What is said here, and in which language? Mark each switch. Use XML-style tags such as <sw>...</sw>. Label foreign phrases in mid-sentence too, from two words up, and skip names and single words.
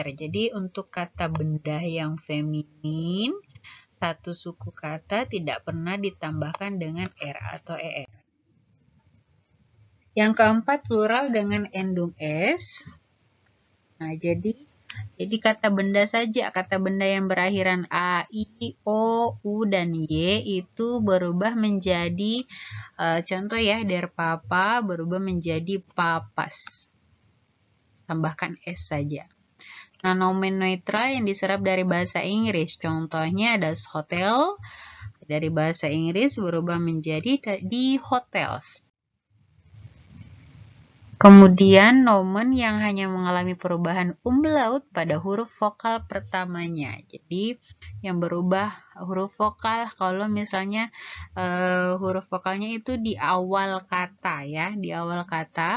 <id>Jadi untuk kata benda yang feminin, satu suku kata tidak pernah ditambahkan dengan r atau er. Yang keempat plural dengan endung s. Nah, jadi kata benda saja, kata benda yang berakhiran a, i, o, u, dan y itu berubah menjadi contoh ya,</id> <de>der papa</de> <id>berubah menjadi papas. Tambahkan s saja. Nah, nomen netral yang diserap dari bahasa Inggris, contohnya ada hotel, dari bahasa Inggris berubah menjadi</id> <de>die hotels.</de> <id>Kemudian nomen yang hanya mengalami perubahan umlaut pada huruf vokal pertamanya. Jadi yang berubah huruf vokal kalau misalnya huruf vokalnya itu di awal kata ya, di awal kata.</id>